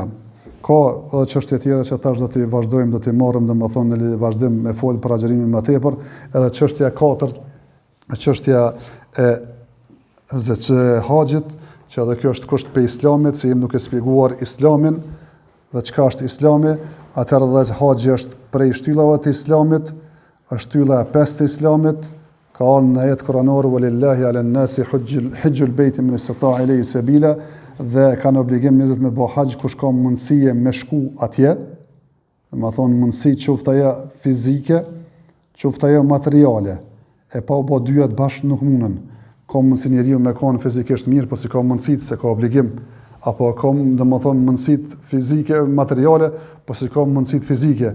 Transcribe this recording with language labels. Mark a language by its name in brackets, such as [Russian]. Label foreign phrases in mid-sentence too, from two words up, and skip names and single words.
[Albanian] Ka edhe çështje tjera që thash do t'i vazhdojmë, do t'i marrëm dhe më thonë në vazhdim me folë për agjerimin më tepër, edhe çështja e katërt, çështja e haxhit, që edhe kjo është kusht për islamit, se jemi duke shpjeguar islamin dhe çka është islami, atëherë dhe haxhi është prej shtyllave të islamit, është shtylla e 5 të islamit, ka ardhur në ajet kuranore [Arabic] ولله على الناس حج البيت من استطاع إليه سبيلا, [Albanian] dhe kanë obligim njerëzit me bëj haxh kush ka mundësi me shku atje, do të thonë mundësi qoftë ajo fizike, qoftë ajo materiale, e pa u bë dyja të bashkë nuk mundën. Ka mundësi njeriu me kanë fizikisht mirë, po si ka mundësi se ka obligim, apo ka domethënë mundësitë fizike materiale, po si ka mundësitë fizike.